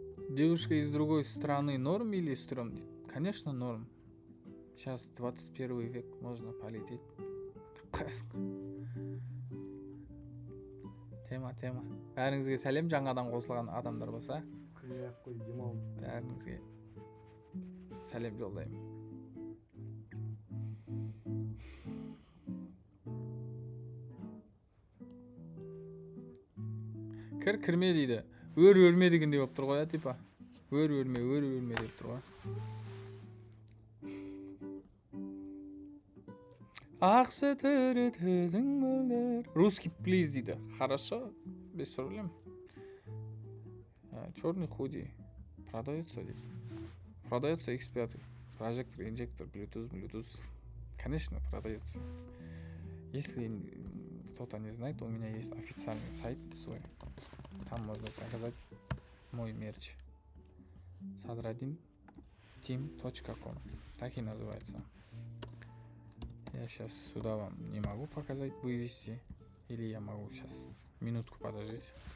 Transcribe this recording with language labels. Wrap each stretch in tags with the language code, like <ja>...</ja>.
<ru>Девушка из другой страны норм или стрём? Конечно, норм. Сейчас 21 век, можно полететь. Тема.</ru> <kk>Бәріңізге сәлем, жаңадан қосылған адамдар болса. Бәріңізге сәлем жолдаймын. Кірме дейді. Өр-өрме дегендей болып тұр ғой, типа. Өр-өрме деп тұр ғой. Ақсы түрі төзің мөлдер.</kk> <ru>Русский плиз</ru> <kk>дейді.</kk> <ru>Хорошо, без проблем. Черный худи. Продается</ru> <kk>дейді.</kk> <ru>Продается X5. Прожектор, инжектор, Bluetooth. Конечно, продается. Если кто-то не знает, у меня есть официальный сайт свой. Там можно заказать мой мерч. sadradinteam.com. Так и называется. Я сейчас сюда вам не могу показать, вывести. Или я могу сейчас минутку подождать.</ru>